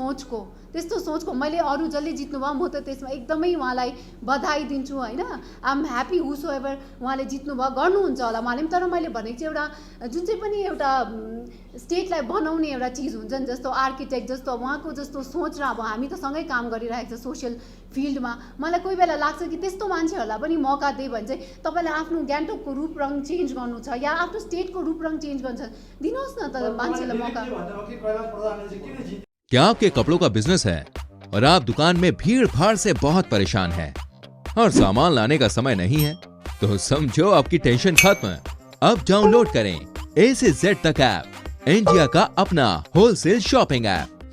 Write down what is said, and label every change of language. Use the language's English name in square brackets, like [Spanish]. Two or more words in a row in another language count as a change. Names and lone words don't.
[Nepali] सोचको मैले अरू जसले जित्नुभयो म त त्यसमा एकदमै उहाँलाई बधाई दिन्छु होइन [English] I am happy whosoever [Nepali] उहाँले जित्नुभयो गर्नुहुन्छ होला उहाँले तर मैले भनेको चाहिँ एउटा जुन चाहिँ पनि एउटा स्टेटलाई बनाउने एउटा चिज हुन्छ नि जस्तो आर्किटेक्ट जस्तो उहाँको जस्तो सोच र अब हामी त सँगै काम गरिरहेको छ [English] social fieldma [Nepali] मलाई कोही बेला लाग्छ कि त्यस्तो मान्छेहरूलाई पनि मौका दिए भने चाहिँ तपाईँलाई आफ्नो गान्तोकको रूपरङ चेन्ज गर्नु छ या आफ्नो स्टेटको रूपरङ चेन्ज गर्नु छ दिनुहोस् न त मान्छेलाई मौका [Hindi] क्या आपके कपड़ों का बिजनेस है और आप दुकान में भीड़ भाड़ से बहुत परेशान हैं और सामान लाने का समय नहीं है तो समझो आपकी टेंशन खत्म। अब डाउनलोड करें A से Z तक ऐप, इंडिया का अपना [English] wholesale shopping app.